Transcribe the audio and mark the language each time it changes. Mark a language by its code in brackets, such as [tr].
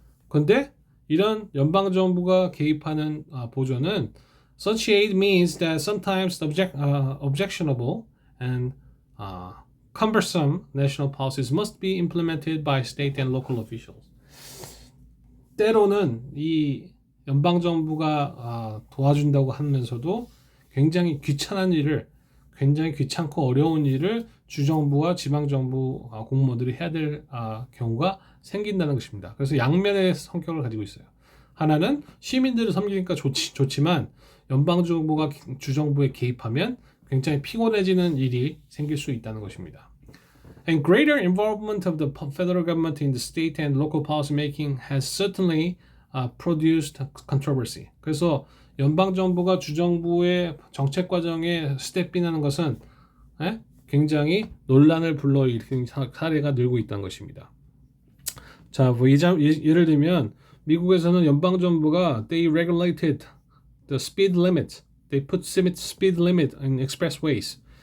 [ko] 그런데 이런 연방정부가 개입하는 보조는 [en] Such aid means that sometimes objectionable and cumbersome national policies must be implemented by state and local officials. [ko] 때로는 이 연방정부가 도와준다고 하면서도 굉장히 귀찮고 어려운 일을 주정부와 지방정부 공무원들이 해야 될 경우가 생긴다는 것입니다. 그래서 양면의 성격을 가지고 있어요. 하나는 시민들을 섬기니까 좋지만 연방정부가 주정부에 개입하면 굉장히 피곤해지는 일이 생길 수 있다는 것입니다. [en] And greater involvement of the federal government in the state and local policy making has certainly produced controversy. [ko] 그래서 연방정부가 주정부의 정책 과정에 스텝인하는 것은 굉장히 논란을 불러일으킨 사례가 늘고 있다는 것입니다. 자, 뭐 예를 들면 미국에서는 연방정부가 [en] they regulated the speed limit. They put speed limit in expressways.